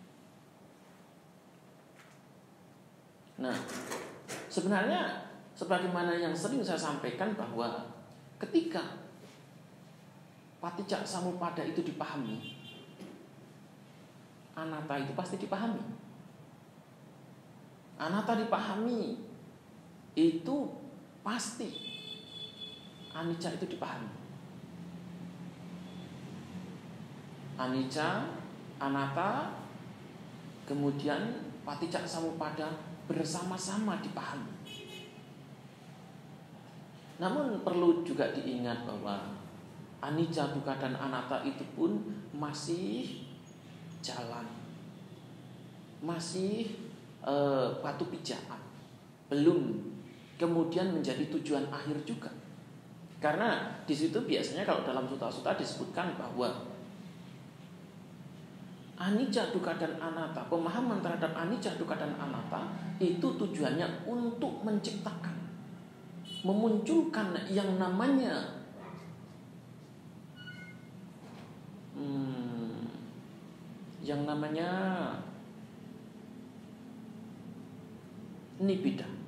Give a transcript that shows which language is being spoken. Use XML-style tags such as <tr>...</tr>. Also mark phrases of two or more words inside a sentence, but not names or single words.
<id>Nah, sebenarnya sebagaimana yang sering saya sampaikan bahwa ketika</id> <pi>paticca samuppada</pi> <id>itu dipahami, anatta itu pasti dipahami. Anatta dipahami, itu pasti anicca itu dipahami.</id> <pi>Anicca, anatta,</pi> <id>kemudian</id> <pi>paticca samuppada</pi> <id>bersama-sama dipahami. Namun perlu juga diingat bahwa anicca, dukkha dan anatta itu pun masih jalan, masih batu pijakan, belum kemudian menjadi tujuan akhir juga. Karena di situ biasanya kalau dalam sutta-sutta disebutkan bahwa anicca, dukkha dan anatta, pemahaman terhadap anicca, dukkha dan anatta itu tujuannya untuk menciptakan, memunculkan yang namanya nibbida.</id>